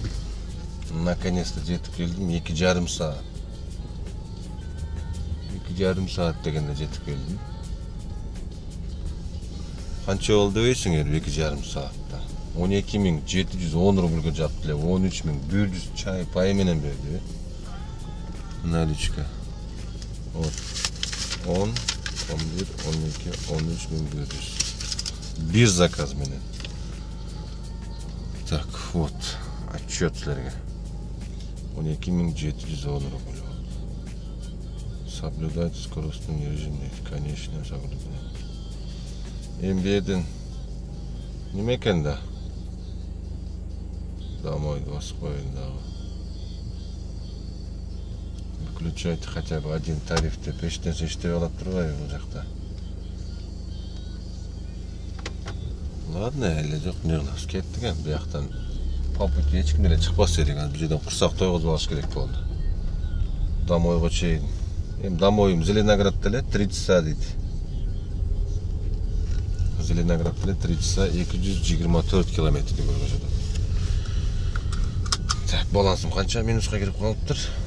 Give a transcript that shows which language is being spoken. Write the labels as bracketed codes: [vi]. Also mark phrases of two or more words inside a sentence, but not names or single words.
[ky] Наконец-то жетип келдим. 2,5 саат. 2,5 саат дегенде жетип келдим. Канча болду дебейсиңер 2,5 саатта? 12710 рубльге жапты эле. 13100 чай пай менен берди. [ru] Наличка. Вот. [ky] 10, 11, 12, 13100. Bir заказ менен. [ru] Так, вот, отчет [ky] силерге. 12710 рубль. [ru] Соблюдать скоростной режим, конечно, соблюдать. [ky] Эмбеден неме экен да? Домой басып коеюн дагы. [ru] Выключайте хотя бы один тариф [ky] деп эчтенсе иштебей калат турбайбы бул жакта? Ладно, эле жок, не кылабыз, кеттик эми бияктан. [ru] По пути [ky] эч ким эле чыкпас керек, бул жерден курсак тойгузуп алыш керек болду. Домойго чейин. Эми домоюм Зеленоградда эле 30 саат дейт. Зеленоград менен 3 часа 224 километрди көрсөтөт. Так, балансым канча минуска кирип калыптыр?